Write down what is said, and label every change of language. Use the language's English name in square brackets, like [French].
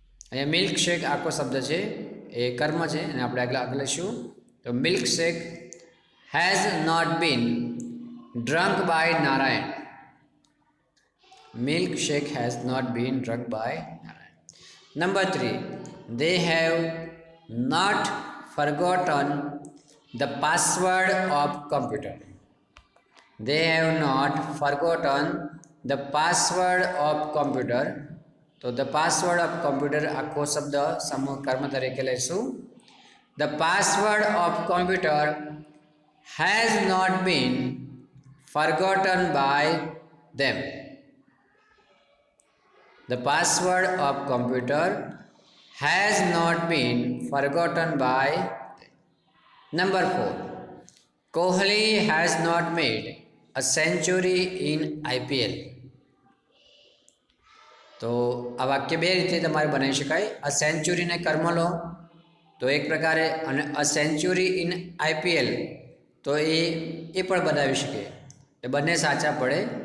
[Gujarati] અહીંયા મિલ્કશેક આખો શબ્દ છે એ કર્મ છે અને આપણે આગળ લઈશું. [English] તો milkshake has not been drunk by Narayan. Milkshake has not been drunk by Narayan. Number 3, they have not forgotten the password of computer. They have not forgotten the password of computer. [Gujarati] તો [English] the password of computer [Gujarati] આખો શબ્દ સમૂહ કર્મ તરીકે લઈશું. [English] The password of computer has not been forgotten by them. The password of computer has not been forgotten by them. Number 4, Kohli has not made a century in IPL. [Gujarati] તો આ વાક્ય બે રીતે તમારે બનાવી શકાય. અ સેન્ચુરીને કર્મ લો તો એક પ્રકારે, અને [English] a century in IPL [Gujarati] તો એ પણ બનાવી શકીએ. એટલે બંને સાચા પડે.